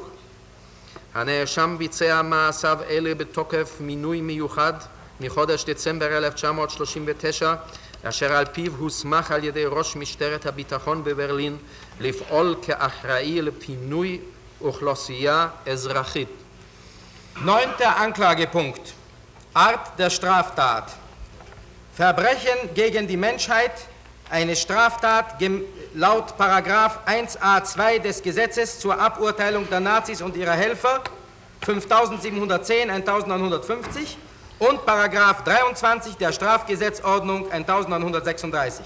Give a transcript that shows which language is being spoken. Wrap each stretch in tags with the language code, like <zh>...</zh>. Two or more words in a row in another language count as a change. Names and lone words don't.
<he>הנאשם ביצע מעשיו אלה בתוקף מינוי מיוחד מחודש דצמבר 1939, אשר על פיו הוסמך על ידי ראש משטרת הביטחון בברלין לפעול כאחראי לפינוי אוכלוסייה אזרחית.</he> <de>9. Anklagepunkt. Art der Straftat. Verbrechen gegen die Menschheit, eine Straftat laut Paragraph 1a2 des Gesetzes zur Aburteilung der Nazis und ihrer Helfer 5710, 1950 und Paragraph 23 der Strafgesetzordnung 1936.</de>